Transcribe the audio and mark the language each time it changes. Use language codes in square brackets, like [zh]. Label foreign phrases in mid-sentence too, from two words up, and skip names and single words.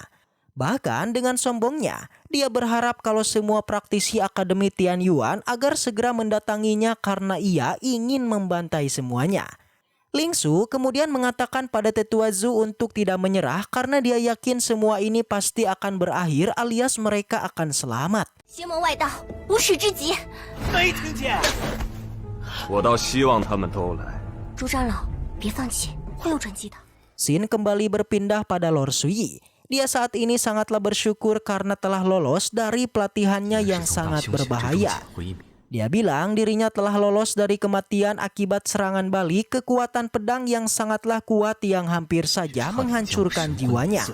[id] Bahkan dengan sombongnya, dia berharap kalau semua praktisi Akademi Tianyuan agar segera mendatanginya karena ia ingin membantai semuanya. Lingsu kemudian mengatakan pada Tetua Zhu untuk tidak menyerah karena dia yakin semua ini pasti akan berakhir alias mereka akan selamat. [zh] 邪门外道，无始之极。没听见。我倒希望他们都来。朱长老，别放弃，会有转机的。 [id] Scene kembali berpindah pada Lord Suyi. Dia saat ini sangatlah bersyukur karena telah lolos dari pelatihannya yang sangat berbahaya. Dia bilang dirinya telah lolos dari kematian akibat serangan balik kekuatan pedang yang sangatlah kuat yang hampir saja menghancurkan jiwanya.